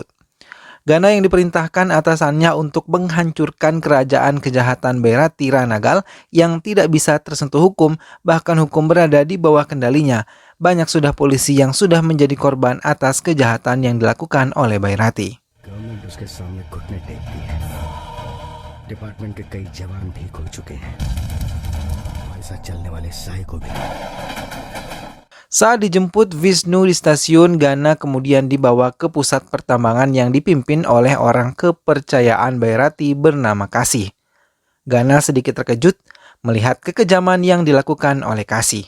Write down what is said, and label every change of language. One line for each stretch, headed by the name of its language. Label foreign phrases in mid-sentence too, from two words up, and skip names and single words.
Indonesian: Gana yang diperintahkan atasannya untuk menghancurkan kerajaan kejahatan Bayrati Ranagal yang tidak bisa tersentuh hukum, bahkan hukum berada di bawah kendalinya. Banyak sudah polisi yang sudah menjadi korban atas kejahatan yang dilakukan oleh Bayrati.
Hindi: डिपार्टमेंट के कई जवान ठीक हो चुके हैं हमारे साथ चलने वाले साइको भी.
Indonesian: Saat dijemput Wisnu di stasiun, Gana kemudian dibawa ke pusat pertambangan yang dipimpin oleh orang kepercayaan Bayrati bernama Kasih. Gana sedikit terkejut melihat kekejaman yang dilakukan oleh Kasih.